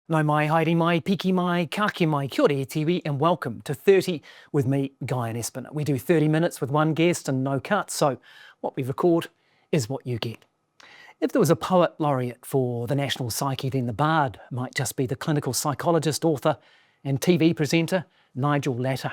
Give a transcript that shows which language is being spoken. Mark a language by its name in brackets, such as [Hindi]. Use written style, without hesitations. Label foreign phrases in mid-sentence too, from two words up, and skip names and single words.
[Māori] No mai, haere mai, piki mai, kake mai, kia ora e tiwi, [English] and welcome to 30 with me, Guyon Espiner. We do 30 minutes with one guest and no cuts, so what we record is what you get. If there was a poet laureate for the national psyche, then the bard might just be the clinical psychologist, author and TV presenter, Nigel Latta.